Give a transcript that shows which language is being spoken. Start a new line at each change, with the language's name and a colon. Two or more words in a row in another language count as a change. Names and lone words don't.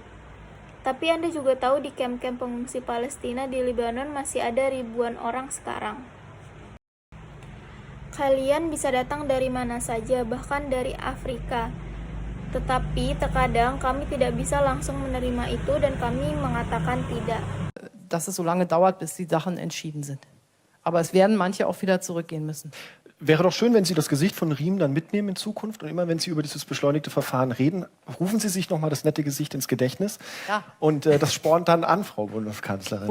Indonesian: Tapi Anda juga tahu di kamp-kamp pengungsi Palestina di Lebanon masih ada ribuan orang sekarang. Kalian bisa datang dari mana saja, bahkan dari Afrika. Tetapi terkadang kami tidak bisa langsung menerima itu dan kami mengatakan tidak.
German: Dass es so lange dauert, bis die Sachen entschieden sind. Aber es werden manche auch wieder zurückgehen müssen. Wäre doch schön, wenn Sie das Gesicht von Riem dann mitnehmen in Zukunft und immer, wenn Sie über dieses beschleunigte Verfahren reden, rufen Sie sich nochmal das nette Gesicht ins Gedächtnis. Ja. Und das spornt dann an, Frau Bundeskanzlerin.